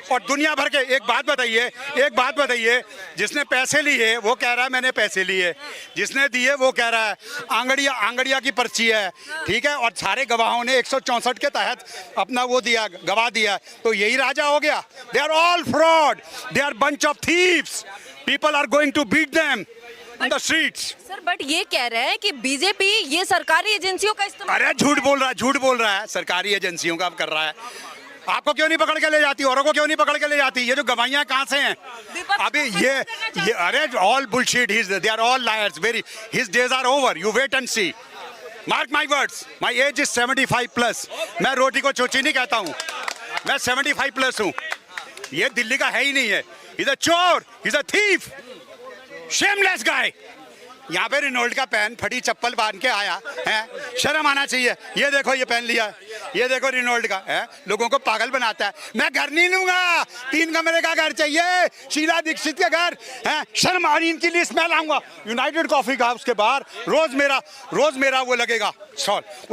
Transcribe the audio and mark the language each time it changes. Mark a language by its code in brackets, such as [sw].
[hi] और दुनिया भर के एक बात बताइए, जिसने पैसे लिए वो कह रहा है मैंने पैसे लिए, जिसने दिए वो कह रहा है आंगड़िया की पर्ची है, ठीक है। और सारे गवाहों ने 164 के तहत अपना वो दिया, गवाह दिया। तो यही राजा हो गया। [en] They are all fraud, they are bunch of thieves. People are going to beat them on the streets. [hi] Sir, but ये कह रहे हैं कि बीजेपी ये सरकारी एजेंसियों का इस्तेमाल। अरे झूठ बोल रहा है। सरकारी एजेंसियों का कर रहा है। आपको क्यों नहीं पकड़ के ले जाती? औरों को क्यों नहीं पकड़ के ले जाती? ये जो गवाहियां कहाँ से हैं? अभी ये अरे [en] all bullshit. They are all liars. His days are over. You wait and see. Mark my words. My age is 75+. [hi] मैं रोटी को चोची नहीं कहता हूँ, मैं 75+ हूँ। ये दिल्ली का है ही नहीं है। [en] He's a चोर, he's a thief, shameless guy. [hi] यहाँ पे रेनॉल्ट का पेन फटी चप्पल बांध के आया है। शर्म आना चाहिए। ये देखो ये पेन लिया, ये देखो रेनॉल्ट का है। लोगों को पागल बनाता है। मैं घर नहीं लूंगा, 3 कमरे का घर चाहिए, शीला दीक्षित के घर है। शर्म आ रही इनकी लिस्ट मैं लाऊंगा यूनाइटेड कॉफी का, उसके बाहर रोज मेरा वो लगेगा। सॉल्व।